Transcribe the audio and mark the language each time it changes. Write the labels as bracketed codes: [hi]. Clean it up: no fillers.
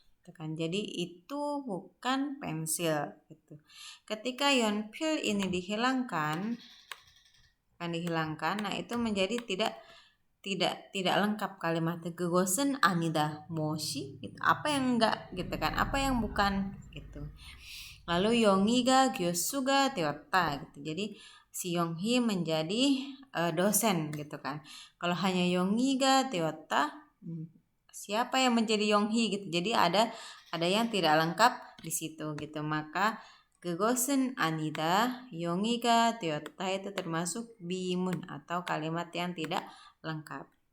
[id] Jadi itu bukan pensil gitu. Ketika 연필 ini dihilangkan, nah itu menjadi tidak lengkap kalimatnya. [ko] 그것은 아니다. 뭐시? [id] Gitu. Apa yang enggak gitu kan? Apa yang bukan gitu. Lalu [ko] 용희가 교수가 되었다 [id] gitu. Jadi si Yonghi menjadi dosen gitu kan. Kalau hanya [ko] 용희가 되었다, [id] siapa yang menjadi Yonghi gitu. Jadi ada yang tidak lengkap di situ gitu. Maka [ko] 그것은 아니다, 용희가 되었다 [id] itu termasuk bimun atau kalimat yang tidak lengkap.